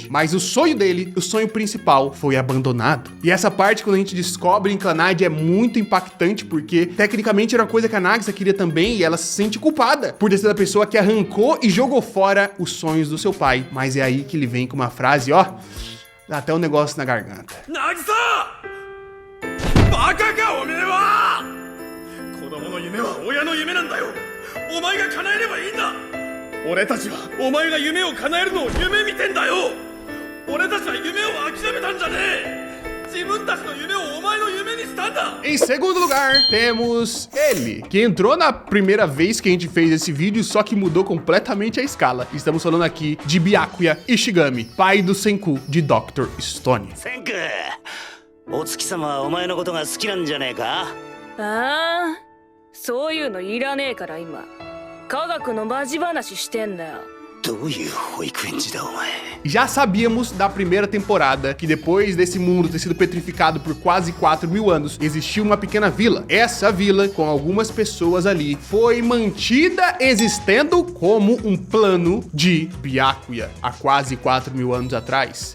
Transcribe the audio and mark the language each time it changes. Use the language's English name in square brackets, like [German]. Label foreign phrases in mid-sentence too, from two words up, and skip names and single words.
[Portuguese] Mas o sonho dele, o sonho principal, foi abandonado. E essa parte, quando a gente descobre em Clannad, é muito impactante, porque tecnicamente era uma coisa que a Nagisa queria também e ela se sente culpada por ter sido a pessoa que arrancou e jogou fora os sonhos do seu pai. Mas é aí que ele vem com uma frase, ó, dá até um negócio na garganta. [Japanese] Nagisa! Baka ka, omae wa! 子供の夢は親の夢なんだよ。お前が叶えればいいんだ. 俺たちはお前が夢を叶えるのを夢見てんだよ. 俺たちは夢を諦めたんじゃねえ. [Portuguese] Em segundo lugar, temos ele, que entrou na primeira vez que a gente fez esse vídeo, só que mudou completamente a escala. Estamos falando aqui de Byakuya Ishigami, pai do Senku de Dr. Stone. [Japanese] Senku, Otsuki様はお前のことが好きなんじゃないか? Ah, そういうのいらねえから今。科学のマジ話してんだよ。 [Portuguese] Já sabíamos da primeira temporada que depois desse mundo ter sido petrificado por quase 4.000 anos, existiu uma pequena vila. Essa vila, com algumas pessoas ali, foi mantida existendo como um plano de Byakuya há quase 4.000 anos atrás.